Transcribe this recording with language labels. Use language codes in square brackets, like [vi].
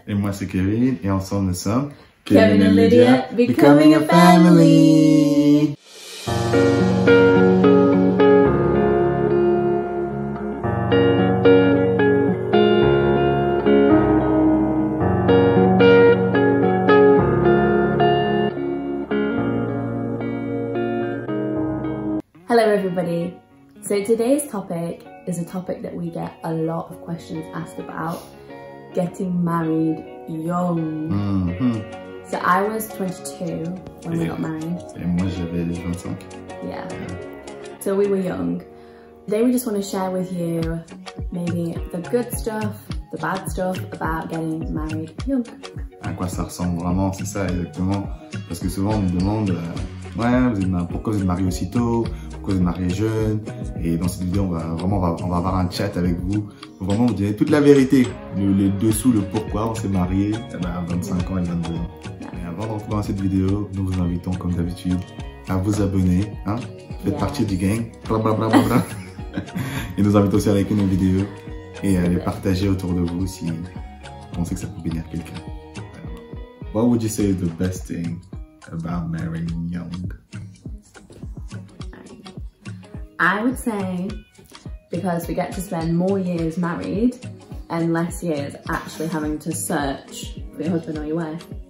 [fr] Et moi c'est Kevin, et ensemble nous sommes [en] Kevin and Lydia, becoming a family. Hello everybody. So today's topic is a topic that we get a lot of questions asked about, getting married young. So I was 22 when we got married. [fr] Et moi j'avais 25. [en] Yeah. So we were young. Today we just want to share with you maybe the good stuff, the bad stuff about getting married young. [fr] À quoi ça ressemble vraiment, c'est ça exactement. Parce que souvent on nous demande, ouais, pourquoi vous êtes marié aussitôt, pourquoi vous êtes marié jeune. Et dans cette vidéo, on va avoir un chat avec vous. Pour vraiment vous donner toute la vérité, le dessous, le pourquoi on s'est marié à 25 ans et 22 ans. Et avant de commencer cette vidéo, nous vous invitons comme d'habitude à vous abonner. Hein? Faites partie du gang. Blablabla. Et nous invitons aussi à liker nos vidéos et à les partager autour de vous si vous pensez que ça peut bénir quelqu'un. [en] What would you say is the best thing about marrying young? I would say because we get to spend more years married and less years actually having to search for your husband or your wife.